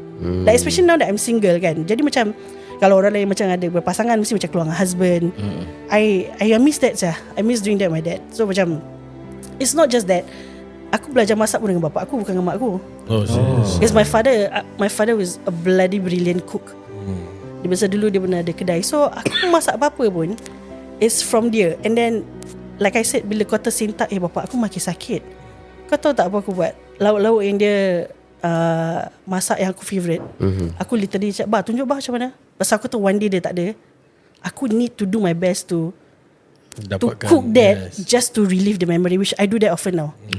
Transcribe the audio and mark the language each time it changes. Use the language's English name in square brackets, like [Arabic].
[English] Like especially now that I'm single [Malay] kan. Jadi macam kalau orang lain macam ada berpasangan, mesti macam keluar dengan husband. [English] I miss that lah. I miss doing that with my dad. So macam it's not just that. [Malay] Aku belajar masak pun dengan bapak aku, bukan dengan mak aku. [English] Because my father was a bloody brilliant cook. [Malay] Dia biasa dulu dia pernah ada kedai. So aku masak apa-apa pun [English] it's from [Malay] dia. [English] And then like I said, [Malay] bila kau tersentak, bapak aku makin sakit. Kau tahu tak apa aku buat? Lauk-lauk yang dia masak yang aku favourite, aku literally cakap, tunjuk macam mana. Pasal aku tu [English] one day [Malay] dia tak ada, aku [English] need to do my best to cook that, just to relieve the memory, which I do that often now.